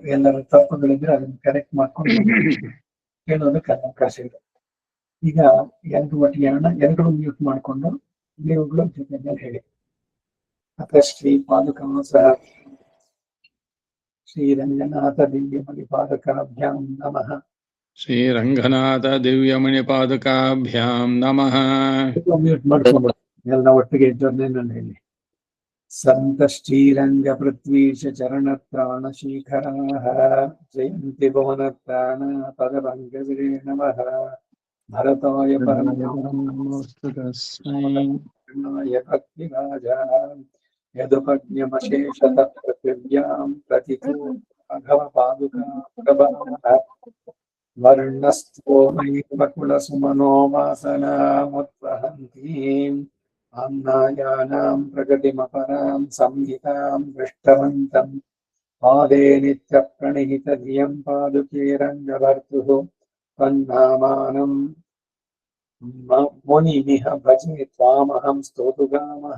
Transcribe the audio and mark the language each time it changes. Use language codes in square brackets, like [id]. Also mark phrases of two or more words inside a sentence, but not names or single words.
[kn] ಎಲ್ಲರೂ ತಪ್ಪುಗಳಿದ್ರೆ ಅದನ್ನ ಕರೆಕ್ಟ್ ಮಾಡ್ಕೊಂಡು ಹೇಳೋದಕ್ಕೆ ಅವಕಾಶ ಇದೆ. ಈಗ 2 ಒಟ್ಟಿಗೆ ಹೇಳೋಣ. 2 ಮ್ಯೂಟ್ ಮಾಡ್ಕೊಂಡು ನೀವುಗಳು ಜೊತೆ ಹೇಳಿ. [sa] ಅಥ ಶ್ರೀ ಪಾದುಕಂ ಸಹ ಶ್ರೀರಂಗನಾಥ ದಿವ್ಯಮಣಿಪಾದಕಾಭ್ಯಾಂ ನಮಃ. श्रीरङ्गनाथ दिव्यमणिपादुकाभ्यां नमः. [kn] ಮ್ಯೂಟ್ ಮಾಡ್ಕೊಂಡು ಎಲ್ಲ ಒಟ್ಟಿಗೆ ಜೊತೆನಲ್ಲಿ ಹೇಳಿ. [sa] ಸಂತ ಶ್ರೀರಂಗ ಪೃಥ್ವೀಶ ಚರಣತ್ರಾಣಶೀಖರಾಃ ಜಯಂತಿ ಭುವನತ್ರಾಣ ಪದಪಂಕಜೇ ನಮಃ. ಭರತಾಯ ಪರಮಾಯ ಭಕ್ತಿರಾಜಾ ಯದುಪಜ್ಞಮಶೇಷತಃ ಪೃಥಿವ್ಯಾಂ ಪ್ರತಿತೋ ರಾಘವ ಪಾದುಕಾ ಪ್ರಭಾವಃ. ವರ್ಣಸ್ಥೋಮೈಕುಲಸುಮನೋ ವಾಸನಾಮುತ್ವಹಂತೀಂ ಆಮ್ನಾಯಾನಾಂ ಪ್ರಗತಿಮಪರಾಂ ಸಂಹಿತಾಂ ದೃಷ್ಟವಂತಂ ಪಾದೇ ನಿತ್ಯ ಪ್ರಣೀತ ಧಿಯಂ ಪಾದುಕೆ ರಂಗಭರ್ತುಃ ತನ್ನಾಮಾನಂ ಮುನಿಮಿಹ ಭಜೆ ತ್ವಾಮಹಂ ಸ್ತೋತುಗಾಮಃ.